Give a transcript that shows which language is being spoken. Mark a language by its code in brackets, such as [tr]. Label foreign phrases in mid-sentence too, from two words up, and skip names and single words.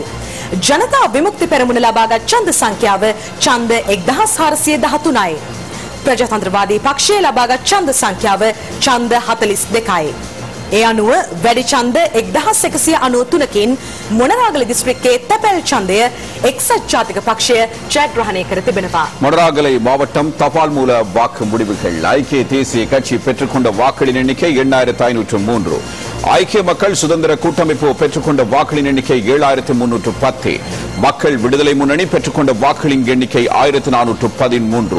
[si] ජනතා විමුක්ති පෙරමුණ ලබාගත් ඡන්ද සංඛ්‍යාව ඡන්ද 1413යි. ප්‍රජාතන්ත්‍රවාදී පක්ෂයේ ලබාගත් ඡන්ද සංඛ්‍යාව ඡන්ද 42යි. ඒ අනුව වැඩි ඡන්ද 1193කින් මොනරාගල දිස්ත්‍රික්කයේ තැපැල් ඡන්දය එක්සත් ජාතික பக்ஷය ජයග්‍රහණය කර තිබෙනවා. [ta] மொனராகலை மாவட்டம் தபால் மூல வாக்கு முடிவுகள். ஐக்கிய தேசிய கட்சி பெற்றுக்கொண்ட வாக்குகளின் எண்ணிக்கை 8503. ஐக்கிய மக்கள் சுதந்திர கூட்டமைப்பு பெற்றுக்கொண்ட வாக்குகளின் எண்ணிக்கை 7310. மக்கள் விடுதலை முன்னணி பெற்றுக்கொண்ட வாக்குகளின் எண்ணிக்கை 1413.